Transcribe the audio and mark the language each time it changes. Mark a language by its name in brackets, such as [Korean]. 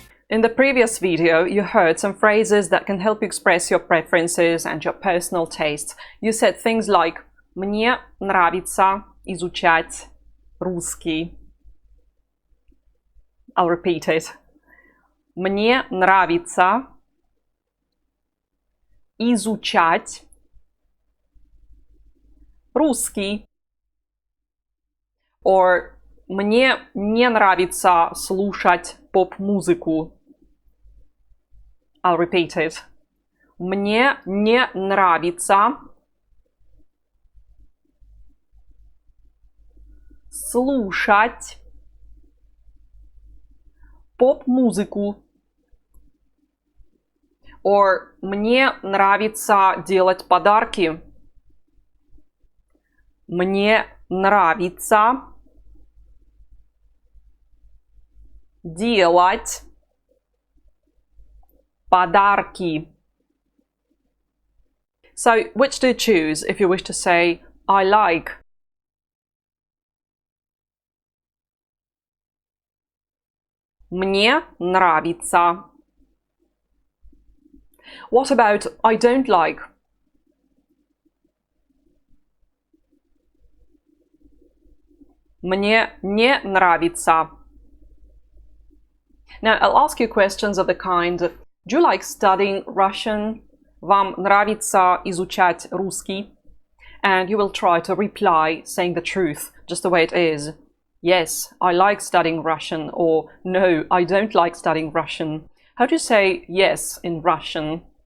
[English] In the previous video, you heard some phrases that can help you express your preferences and your personal tastes. You said things like [Russian] «Мне нравится изучать русский». [English] I'll repeat it. [Russian] Мне нравится изучать русский. Or мне не нравится слушать поп-музыку. [English] I'll repeat it. [Russian] Мне не нравится слушать поп-музыку. Or мне нравится делать подарки. Мне нравится делать подарки. [English] So, which do you choose if you wish to say I like? [Russian] Мне нравится. [English] What about I don't like? [Russian] Мне не нравится. [English] Now, I'll ask you questions of the kind: do you like studying Russian? [Russian] Вам нравится изучать русский? [English] And you will try to reply saying the truth, just the way it is. Yes, I like studying Russian, or no, I don't like studying Russian. How do you say yes in Russian?